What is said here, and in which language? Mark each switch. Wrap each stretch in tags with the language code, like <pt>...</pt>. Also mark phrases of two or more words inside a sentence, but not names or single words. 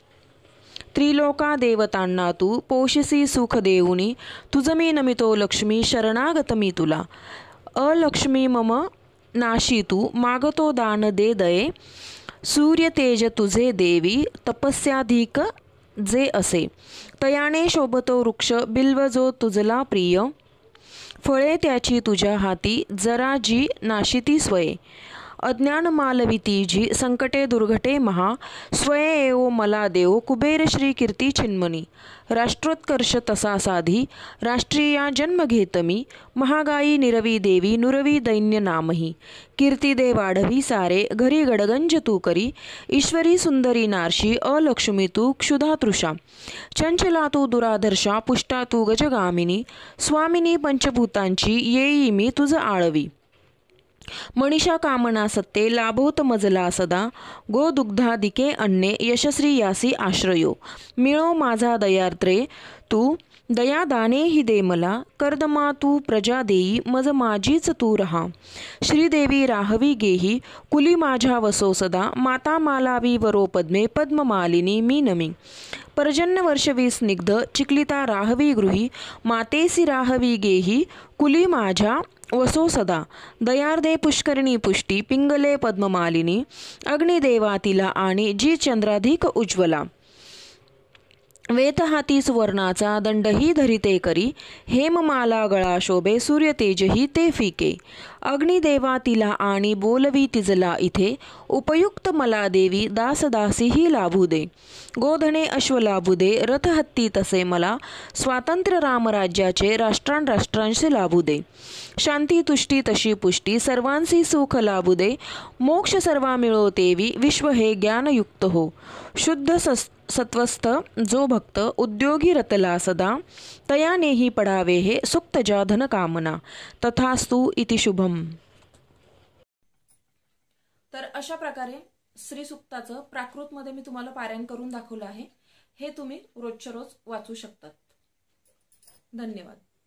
<mr>त्रिलोका देवतांना तू पोषसी सुख देऊनी तुझ मी नमितो लक्ष्मी शरणागत मी तुला अलक्ष्मी मम नाशी तू मागतो दान दे दये सूर्य तेज तुझे देवी तपस्याधिक जे असे तयाने शोभतो वृक्ष बिल्व जो तुझला प्रिय फळे त्याची तुझ्या हाती जरा जी नाशिती स्वये अज्ञान मालविती जी संकटे दुर्घटे महा स्वये एवो मला देव कुबेर श्री कीर्ती चिन्मनी राष्ट्रोत्कर्ष तसा साधी राष्ट्रीया जन्म घेतमी महागाई निरवी देवी नुरवी दैन्य नामही कीर्ती दे वाढवी सारे घरी गडगंज तू करी ईश्वरी सुंदरी नारशी अलक्ष्मी तू क्षुधा तृषा चंचला तू दुराधर्षा पुष्टा तू गजगामिनी स्वामिनी पंचभूतांची येई मी तुझ आळवी मनीषा कामना सत्ते लाभोत मजला सदा गो दुग्धादिके अन्ने यशस्वी यासी आश्रयो मिळो माझा दयार्त्रे तू दया दाने ही दे मला कर्दमा तू प्रजा देई मज माझीच तू रहा श्रीदेवी राहवी गेही कुली माझ्या वसो सदा माता मालावी वरो पद्मे पद्ममालिनी मी नमी पर्जन्य वर्षवी स्निग्ध चिकलिता राहवी गृही मातेसी राहवी गेही कुली माझ्या वसो सदा दयार्दे पुष्करिणी पुष्टी पिंगले पद्ममालिनी अग्निदेवा तिला आणि जी चंद्राधिक उज्ज्वला वेत हाती सुवर्णाचा दंडही धरिते करी हेममाला गळा शोभे सूर्य तेजही ते फिके अग्निदेवा तिला आणि बोलवी तिजला इथे उपयुक्त मला देवी दासदासीही लाभू दे गोधने अश्व लाभू दे रथ हत्ती तसे मला स्वातंत्र्य रामराज्याचे राष्ट्रांशी लाभू दे शांती तुष्टी तशी पुष्टी सर्वांसी सुख लाभू दे मोक्ष सर्वा मिळो तेवी विश्व हे ज्ञानयुक्त हो शुद्ध सत्वस्थ जो भक्त उद्योगी रतला सदा तयानेही पडावे हे सुक्तजा धनकामना तथास्तु इति शुभम. तर अशा प्रकारे श्री सूक्ताचं प्राकृतमध्ये मी तुम्हाला पारायण करून दाखवलं आहे. हे तुम्ही रोजच्या रोज वाचू शकतात. धन्यवाद.</mr>